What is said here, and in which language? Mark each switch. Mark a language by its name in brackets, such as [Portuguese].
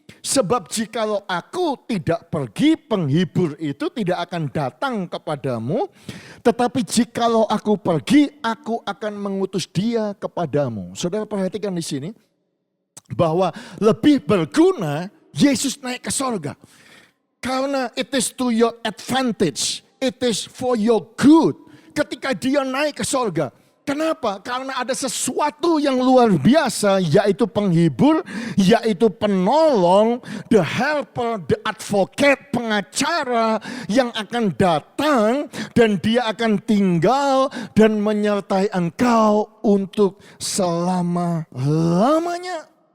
[Indonesian] Sebab jikalau aku tidak pergi, penghibur itu tidak akan datang kepadamu. Tetapi jikalau aku pergi, aku akan mengutus dia kepadamu. Saudara perhatikan di sini, bahwa lebih berguna Yesus naik ke sorga. [English] Karena it is to your advantage, it is for your good. [Indonesian] Ketika dia naik ke sorga. Kenapa? Karena ada sesuatu yang luar biasa, yaitu penghibur, yaitu penolong, [English] the helper, the advocate, [Indonesian] pengacara yang akan datang dan dia akan tinggal dan menyertai engkau untuk selama-lamanya.